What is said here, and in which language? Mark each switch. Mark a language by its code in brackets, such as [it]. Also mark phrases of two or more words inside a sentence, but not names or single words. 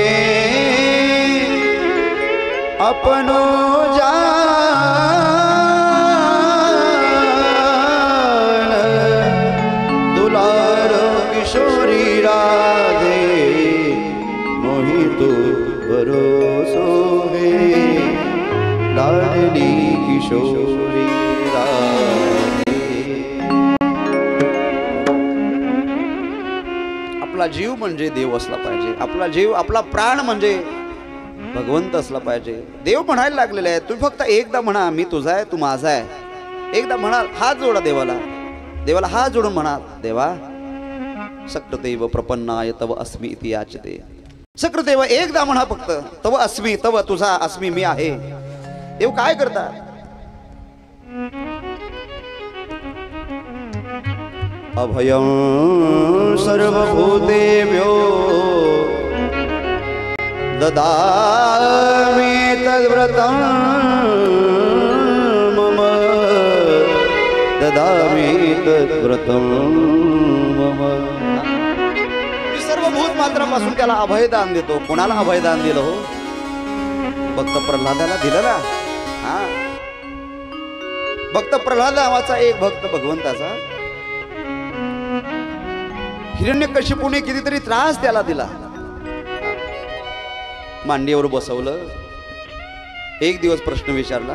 [bra] अपनो किशोरी राधे, मोहि तो भरोसो है, लाडली किशोरी राधे. [mr] आपला जीव म्हणजे देव असला पाहिजे. आपला जीव, आपला प्राण म्हणजे भगवंत असला पाहिजे. देव म्हणायला लागलेले आहे. तुम्ही फक्त एकदा म्हणा, मी तुझा आहे, तू माझा आहे. एकदा म्हणा, हात जोडा देवाला, देवाला हात जोडून म्हणा, [sa] देवा सकृदेव प्रपन्नाय तव अस्मि इति याचते. [mr] सकृदेव एकदा म्हणा फक्त, [sa] तव अस्मि, [mr] तव तुझा, अस्मि मी आहे. देव काय करतात? [sa] अभयं सर्वभूतेभ्यो ददामि तद्व्रतं मम, ददामि तद्व्रतं मम. [mr] सर्व भूत मात्रापासून त्याला अभयदान देतो. कोणाला अभयदान दिलं हो? भक्त प्रल्हादाला दिलं ना. हा, भक्त प्रल्हाद नावाचा एक भक्त भगवंताचा, हिरण्यकशिपूने कितीतरी त्रास त्याला दिला. मांडीवर बसवलं. एक दिवस प्रश्न विचारला.